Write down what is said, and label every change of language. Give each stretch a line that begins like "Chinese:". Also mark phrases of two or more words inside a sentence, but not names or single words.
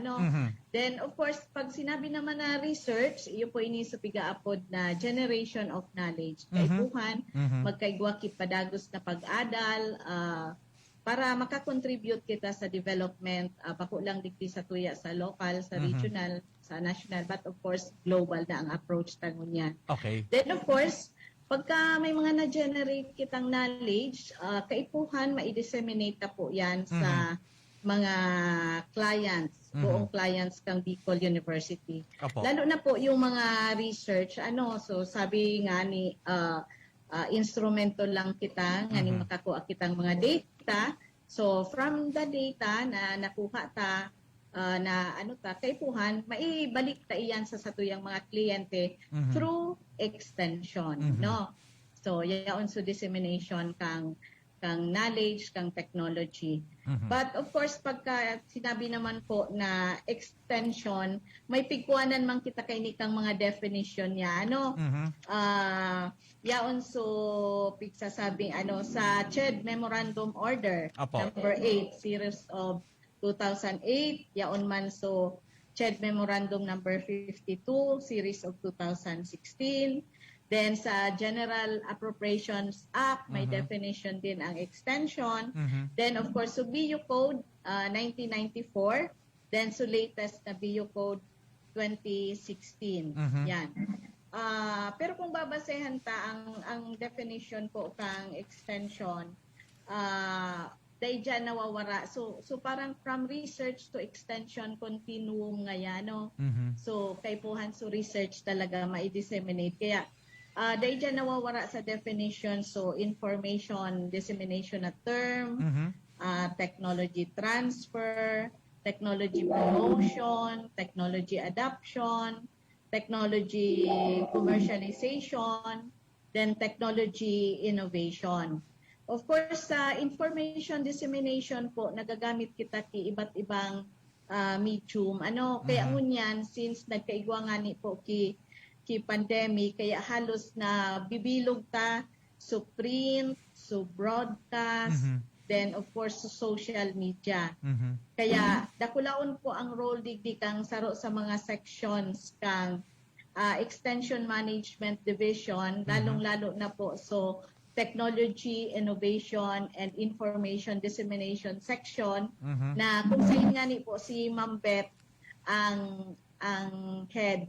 English: Then, of course,
Bikol: pag sinabi naman na research, iyo po ini sa pigaapod na
English: generation of knowledge.
Bikol: Kaibuhan, magkaigwa ki padagos na pag-adal, para makakontribute kita sa development, bako lang digdi sa tuya sa local, sa regional, sa national,
English: but of course,
Bikol: global na ang approach tangon yan.
English: Okay. Then of course,
Bikol: pagka may mga na-generate kitang knowledge, kaipuhan, ma-disseminate na po yan sa mga clients, buong clients kang Bicol University. Opo. Lalo na po yung mga research, so sabi nga ni instrumento lang kita nga ni makakuha kitang mga data.
English: So from the data
Bikol: na nakuha ta na kaipuhan, maibalik ta iyan sa satuyang mga kliyente
English: through extension,
Bikol: no? So yaon so dissemination kang knowledge, kang technology.
English: But of course,
Bikol: pagka sinabi naman po na extension, may pigkuanan man kita kay nikang mga definition niya. Yaon so pigsasabing sa CHED Memorandum Order Apo. number 8 series of 2008, yaon man so CHED Memorandum number 52 series of 2016. Then sa General Appropriations Act, may definition din ang extension.
English: Then of course, so BU Code 1994.
Bikol: Then so latest na BU Code 2016. Yan. pero kung babasehan ta ang definition po kang extension, dahil dyan nawawara.
English: So parang from research to extension continuum
Filipino: ngayon, no?
Bikol: So kay puhan so research talaga ma-disseminate. Kaya dahil dyan nawawara sa
English: definition, so information dissemination na term, technology transfer, technology promotion, technology adoption, technology commercialization, then technology innovation. Of course,
Bikol: sa information dissemination po, nagagamit kita ki iba't ibang medium. Kaya ngunyan, since nagkaigwa nga ni po ki pandemic, kaya halos na bibilog ta so print, so broadcast,
English: then of course
Bikol: so
English: social media.
Bikol: Kaya dakulaon po ang role digdi kang saro sa mga sections kang Extension Management Division, lalong-lalo na po so Technology, Innovation, and Information Dissemination section na kung saan nga ni po si Ma'am Beth ang head.